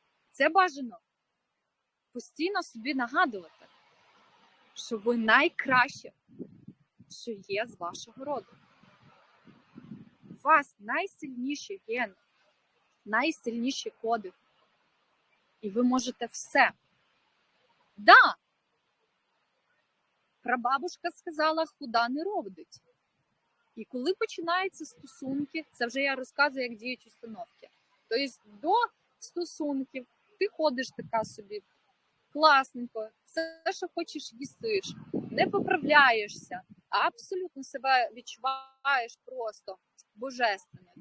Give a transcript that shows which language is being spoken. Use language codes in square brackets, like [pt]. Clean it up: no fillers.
[uk] Це бажано постійно собі нагадувати, що ви найкраще, що є з вашого роду. У вас найсильніші гени, найсильніші коди. І ви можете все. [ru] Да, прабабушка сказала, худа не родить. [uk] І коли починаються стосунки, це вже я розказую, як діють установки. Тобто до стосунків ти ходиш така собі, класненько, все, що хочеш, їстиш, не поправляєшся, а абсолютно себе відчуваєш просто божественно.